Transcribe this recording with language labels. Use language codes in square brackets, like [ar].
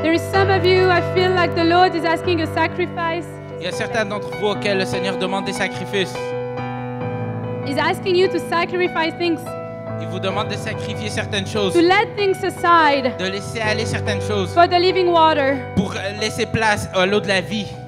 [en] There is some of you, I feel like the Lord is asking a sacrifice. [fr] Il y a certains d'entre vous auxquels le Seigneur demande des sacrifices. [en] He's asking you to sacrifice things, [fr] Il vous demande de sacrifier certaines choses, [en] to let things aside [fr] de laisser aller certaines choses [en] for the living water, [fr] pour laisser place à l'eau de la vie,